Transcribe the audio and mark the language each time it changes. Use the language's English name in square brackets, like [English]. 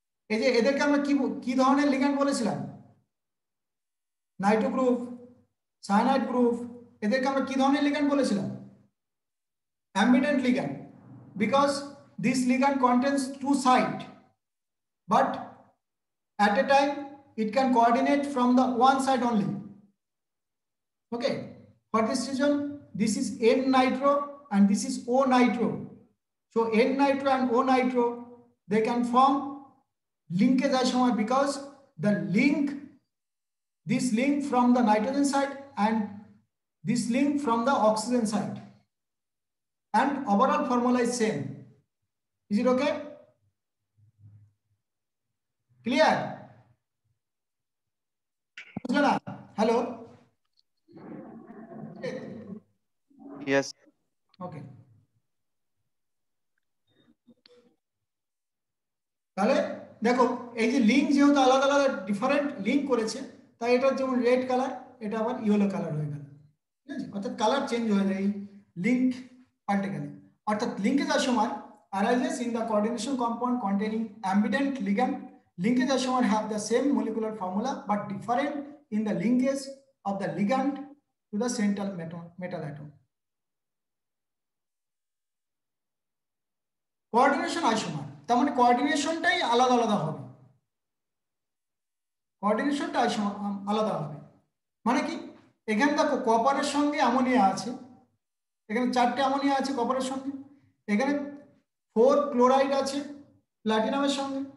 [Bangla] এই যে এদেরকে আমরা কি কি ধরনের লিগ্যান্ড বলেছিলাম, নাইট্রো গ্রুপ, সায়ানাইড গ্রুপ, এদেরকে আমরা কি ধরনের লিগ্যান্ড বলেছিলাম, অ্যাম্বিডেন্ট ligand, [English] Because this ligand contains two sides, but at a time it can coordinate from the one side only. Okay, for this reason this is N nitro and this is O nitro. So N nitro and O nitro, they can form linkage isomer, because the link, this link from the nitrogen side and this link from the oxygen side, and overall formula is same. Is it okay? Clear? Hello? Yes. Okay. [Bangla] তাহলে দেখো এই যে link যেহেতু আলাদা আলাদা different link করেছে, তাই এটা যেমন রেড কালার, এটা আবার ইয়েলো কালার হয়ে গেল, ঠিক আছে? অর্থাৎ কালার চেঞ্জ হয়ে যায় লিঙ্ক পাল্টে গেলে। [English] অর্থাৎ linkage isomer arises in the coordination compound containing ambident ligand. Linkage isomer have the same molecular formula but different in the linkage of the ligand to the central metal atom. [Bangla] Coordination isomer, তার মানে কোঅর্ডিনেশনটাই আলাদা আলাদা হবে, কোঅর্ডিনেশনটা আলাদা হবে। মানে কি, এখানে দেখো কপারের সঙ্গে অ্যামোনিয়া আছে, এখানে 4টে অ্যামোনিয়া আছে কপারের সঙ্গে, এখানে 4 ক্লোরাইড আছে প্লাটিনামের সঙ্গে।